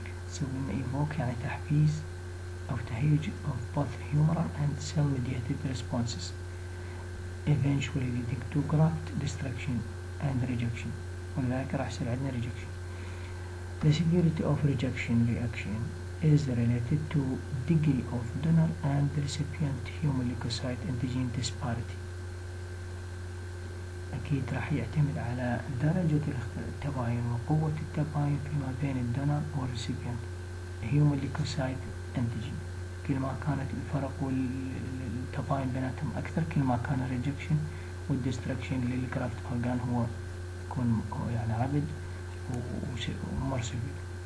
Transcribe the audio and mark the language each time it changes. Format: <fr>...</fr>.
<ar>يسوي لنا</ar> <en>evoke</en> <ar>يعني تحفيز أو تهيج</ar> <en>of both humoral and cell-mediated responses eventually leading to graft destruction and rejection،</en> <ar>ولذلك راح يصير عندنا</ar> <en>rejection. The severity of rejection reaction is related to degree of donor and recipient human leukocyte antigen disparity.</en> <ar>أكيد راح يعتمد على درجة التباين وقوة التباين فيما بين الدونر والريسيبيانت human leukocyte antigen. كل ما كانت الفرق والتباين بيناتهم أكثر كل ما كان الريجكشن والديستركشن للجرافت أورجان هو يكون يعني عبد ومور severe.</ar>